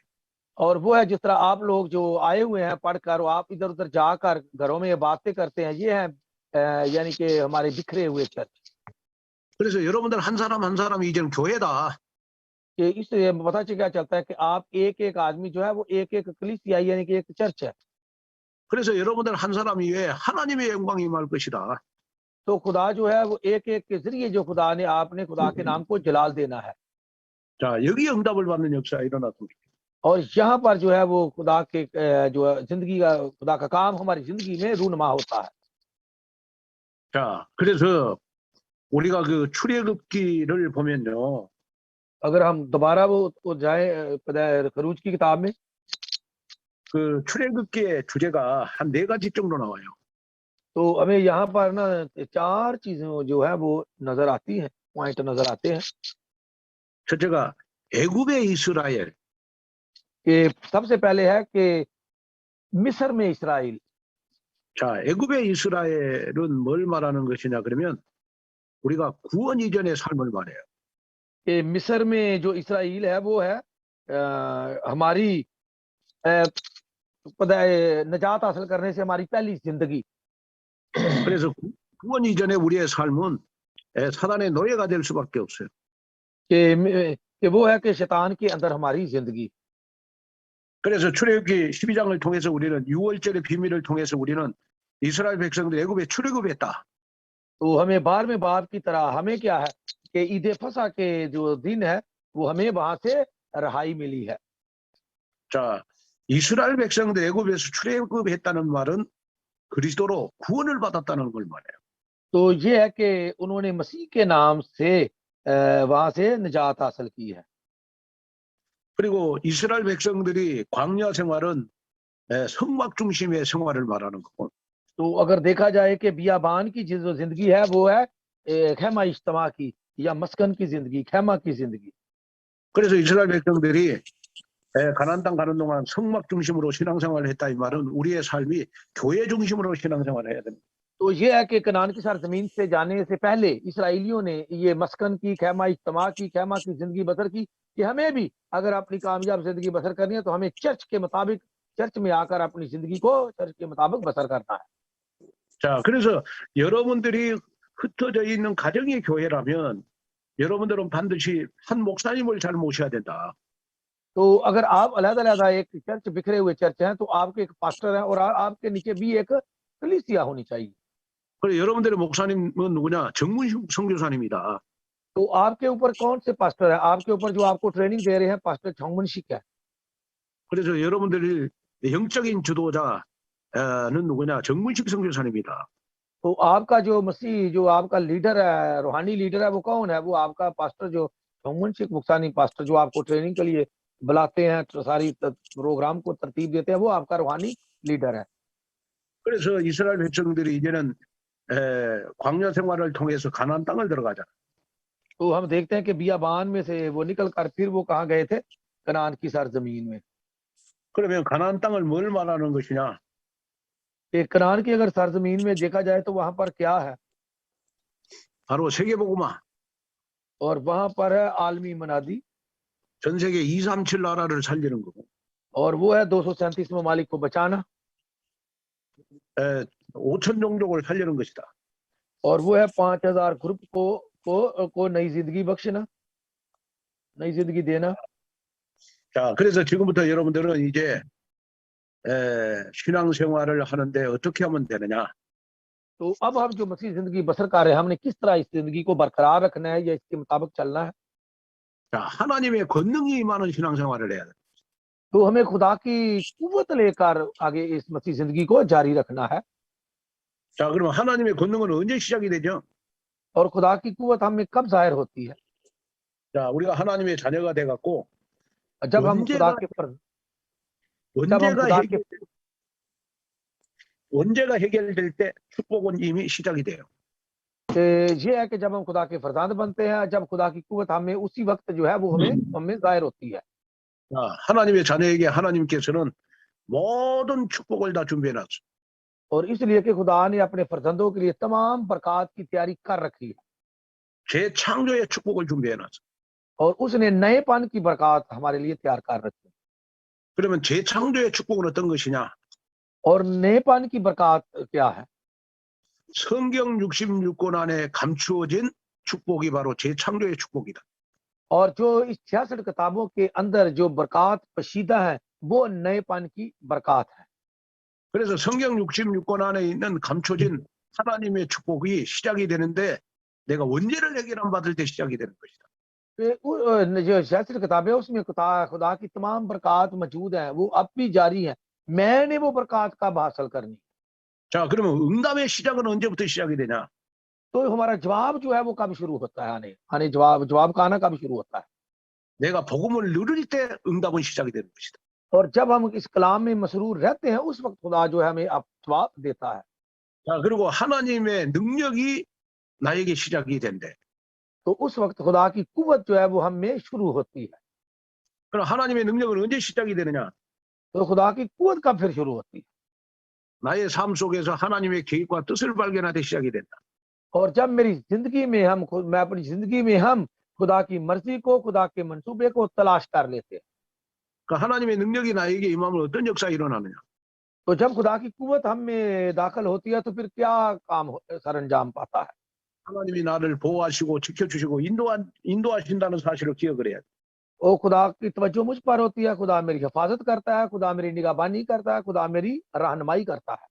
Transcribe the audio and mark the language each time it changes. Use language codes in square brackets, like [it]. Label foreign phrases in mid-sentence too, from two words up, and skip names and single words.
[ur] اور وہ ہے جس طرح آپ لوگ جو آئے ہوئے ہیں پڑھ کر، آپ ادھر ادھر جا کر گھروں میں باتیں کرتے ہیں، یہ ہے یعنی کہ ہمارے بکھرے ہوئے چرچ. [ko] 그래서 여러분들 한 사람 한 사람이 이제는 교회다. [ur] کہ اس سے پتا کیا چلتا ہے کہ آپ ایک ایک آدمی جو ہے وہ ایک ایک کلیسیا یعنی کہ ایک چرچ ہے. [ko] 그래서 여러분들 한 사람이 왜 하나님의 영광이 임할 것이다. [ur] تو خدا جو ہے وہ ایک ایک کے ذریعے جو خدا نے آپ نے خدا کے نام کو جلال دینا ہے. [ko] 자, 여기 응답을 받는 역사가 일어났습니다. [ur] اور یہاں پر جو ہے وہ خدا کے جو ہے زندگی کا خدا کا کام ہماری زندگی میں رونما ہوتا ہے. [ko] 자, 그래서 우리가 그 출애굽기를 보면요. [ur] اگر ہم دوبارہ وہ جائے خروج کی کتاب میں, [ko] 그 출애굽기의 주제가 한 4가지 정도 나와요. [ur] تو ہمیں یہاں پر نا 4 چیزیں جو ہے وہ نظر آتی ہیں، پوائنٹ نظر آتے ہیں. [ko] 첫째가 애굽의 이스라엘. [ur] کہ سب سے پہلے ہے کہ مصر میں اسرائیل. [ko] 자, 애굽의 이스라엘은 뭘 말하는 것이냐 그러면 우리가 구원 이전의 삶을 말해요. [ur] کہ مصر میں جو اسرائیل ہے وہ ہے ہماری نجات حاصل کرنے سے ہماری پہلی زندگی. [ko] 그래서 구원 이전의 우리의 삶은 사단의 노예가 될 수밖에 없어요. [ur] کہ وہ ہے کہ شیطان کے اندر ہماری زندگی. [ko] 그래서 출애굽기 12장을 통해서 우리는 6월절의 비밀을 통해서 우리는 이스라엘 백성들 애굽에 출애굽했다. [ur] تو ہمیں 12ویں باب کی طرح ہمیں کیا ہے کہ عید فسح کے جو دن ہے وہ ہمیں وہاں سے رہائی ملی ہے. [ko] 자, 이스라엘 백성들 애굽에서 출애굽했다는 말은 그리스도로 구원을 받았다는 걸 말해요. [ur] تو یہ ہے کہ انہوں نے مسیح کے نام سے وہاں سے نجات حاصل کی ہے. [ko] 그리고 이스라엘 백성들이 광야 생활은 성막 중심의 생활을 말하는 거고. [ur] تو اگر دیکھا جائے کہ بیابان کی جو زندگی ہے وہ ہے خیمہ اجتماع کی یا مسکن کی زندگی، خیمہ کی زندگی. [ko] 그래서 이스라엘 백성들이 가나안 땅 가는 동안 성막 중심으로 신앙생활을 했다 이 말은 우리의 삶이 교회 중심으로 신앙생활을 해야 됩니다. [ur] تو یہ ہے کہ کنعان کی سرزمین سے جانے سے پہلے اسرائیلیوں نے یہ مسکن کی، خیمہ اجتماع کی، خیمہ کی زندگی بسر کی کہ ہمیں بھی اگر اپنی کامیاب زندگی بسر کرنی ہے تو ہمیں چرچ کے مطابق، چرچ میں آ کر اپنی زندگی کو چرچ کے مطابق بسر کرنا ہے. [ko] 자, 그래서 여러분들이 흩어져 있는 가정의 교회라면 여러분들은 반드시 한 목사님을 잘 모셔야 된다. [ur] تو اگر آپ الگ الگ ایک چرچ بکھرے ہوئے چرچ ہیں تو آپ کے ایک پاسٹر ہے اور آپ کے نیچے بھی ایک کلیسیا ہونی چاہیے. [ko] 그래 여러분들의 목사님은 누구냐? 정문식 선교사님이다. [ur] تو آپ کے اوپر کون سے پاسٹر ہے؟ آپ کے اوپر جو آپ کو ٹریننگ دے رہے ہیں پاسٹر 정문식 ہے. [ko] 그래서 여러분들이 영적인 주도자는 누구냐? 정문식 선교사님이다. [ur] تو آپ کا جو مسیح جو آپ کا لیڈر ہے، روحانی لیڈر ہے وہ کون ہے? وہ آپ کا پاسٹر جو 정문식 مکتانی پاسٹر جو آپ کو ٹریننگ کے لیے بلاتے ہیں، تو ساری پروگرام کو ترتیب دیتے ہیں، وہ آپ کا روحانی لیڈر ہے. [ko] 그래서 이스라엘 백성들이 이제는 광야 생활을 통해서 가나안 땅을 들어가자. [ur] تو ہم دیکھتے ہیں کہ بیابان میں سے وہ نکل کر پھر وہ کہاں گئے تھے? کنعان کی سرزمین میں. [ko] 그러면 가나안 땅을 뭘 말하는 것이냐? [ur] کنعان کی اگر سرزمین میں دیکھا جائے تو وہاں پر کیا ہے? [ko] 바로 세계복음화. [ur] اور وہاں پر ہے عالمی منادی. [ko] 전 세계 237 나라를 살리는 거고. [ur] اور وہ ہے 237 ممالک کو بچانا. [ko] 5,000 종족을 살리는 것이다. [ur] اور وہ ہے 5000 گروپ کو نئی زندگی بخشنا، نئی زندگی دینا. [ko] 자, 그래서 지금부터 여러분들은 이제 신앙생활을 하는데 어떻게 하면 되느냐? [ur] تو اب ہم جو مسیح زندگی بسر کر رہے ہیں ہم نے کس طرح اس زندگی کو برقرار رکھنا ہے یا اس کے مطابق چلنا ہے? [ko] 자, 하나님의 권능이 임하는 신앙생활을 해야 돼. [ur] تو ہمیں خدا کی قوت لے کر آگے اس مسیح زندگی کو جاری رکھنا ہے. [ko] 자, 그러면 하나님의 권능은 언제 시작이 되죠? [ur] اور خدا کی قوت ہمیں کب ظاہر ہوتی ہے? [ko] 자, 우리가 하나님의 자녀가 돼 갖고 [ur] جب ہم خدا کے [ko] 언제가 해결될 때 축복은 이미 시작이 돼요. [ur] یہ ہے کہ جب ہم خدا کے فرزند بنتے ہیں، جب خدا کی قوت ہمیں اسی وقت جو ہے وہ ہمیں ظاہر ہوتی ہے. [ko] 자, 하나님의 자녀에게 하나님께서는 모든 축복을 다 준비해 놨어요. [ur] اور اس لیے کہ خدا نے اپنے فرزندوں کے لیے تمام برکت کی تیاری کر رکھی ہے. [ko] 재창조의 축복을 준비해 놨어요. [ur] اور اس نے نئے پن کی برکت ہمارے لیے تیار کر رکھی ہے. [ko] 그러면 재창조의 축복은 어떤 것이냐? [ur] اور نئے پن کی برکت کیا ہے? [ko] 성경 66권 안에 감추어진 축복이 바로 재창조의 축복이다. [ur] اور جو اس 66 کتابوں کے اندر جو برکت پوشیدہ ہے وہ نئے پن کی برکت ہے. [ko] 그래서 성경 66권 안에 있는 감춰진 하나님의 축복이 시작이 되는데 내가 원죄를 해결함 받을 때 시작이 되는 것이다. [ur] جو شاستر کتابیں اس میں خدا کی تمام برکات موجود ہیں, وہ اب بھی جاری ہیں. میں نے وہ برکات کب حاصل کرنی؟ [ko] 자, 그러면 응답의 시작은 언제부터 시작이 되냐? [ur] تو ہمارا جواب جو ہے وہ کب شروع ہوتا ہے؟ آنے جواب کا آنا کب شروع ہوتا ہے؟ [ko] 내가 복음을 누릴 때 응답은 시작이 되는 것이다. [ur] اور جب ہم اس کلام میں مسرور رہتے ہیں اس وقت خدا جو ہے ہمیں اب جواب دیتا ہے. [ko] 자, 그리고 하나님의 능력이 나에게 시작이 된대. [ur] تو اس وقت خدا کی قوت جو ہے وہ ہم میں شروع ہوتی ہے. [ko] 그럼 하나님의 능력은 언제 시작이 되느냐? [ur] تو خدا کی قوت کب پھر شروع ہوتی ہے؟ [ko] 나의 삶 속에서 하나님의 계획과 뜻을 발견할 때 시작이 된다. [ur] اور جب میری زندگی میں میں اپنی زندگی میں ہم خدا کی مرضی کو, خدا کے منصوبے کو تلاش کر لیتے ہیں. [ko] 그 하나님의 능력이 나에게 임하면 어떤 역사가 일어나느냐? [ur] تو جب خدا کی قوت ہم میں داخل ہوتی ہے تو پھر کیا کام سر انجام پاتا ہے؟ [ko] 하나님이 나를 보호하시고 지켜주시고 인도하신다는 사실을 기억을 해야 돼. [ur] وہ خدا کی توجہ مجھ پر ہوتی ہے, خدا میری حفاظت کرتا ہے, خدا میری نگہبانی کرتا ہے, خدا میری رہنمائی کرتا ہے.